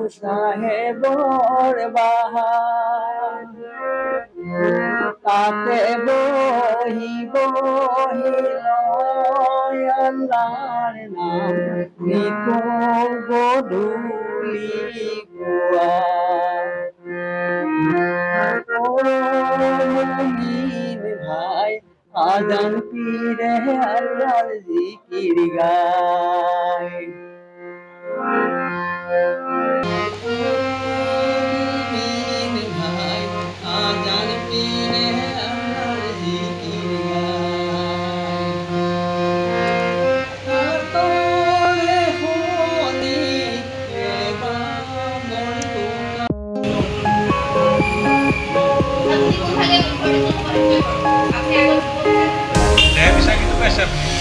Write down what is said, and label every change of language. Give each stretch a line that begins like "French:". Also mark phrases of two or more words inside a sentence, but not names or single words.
Assamese: চাহেবৰ বাহাৰ তাতে বহি বহি লয় আল্লাহৰ নাম নিতৌ গধূলি পুৱা
Bangla: মুমিন ভাই আজান পীরে আল্লাহর জিকির গায় মুমিন ভাই আজান পীরে আল্লাহর জিকির গায় তোরে হলি এবার মন
Indonesian: Saya bisa gitu guys, bisa.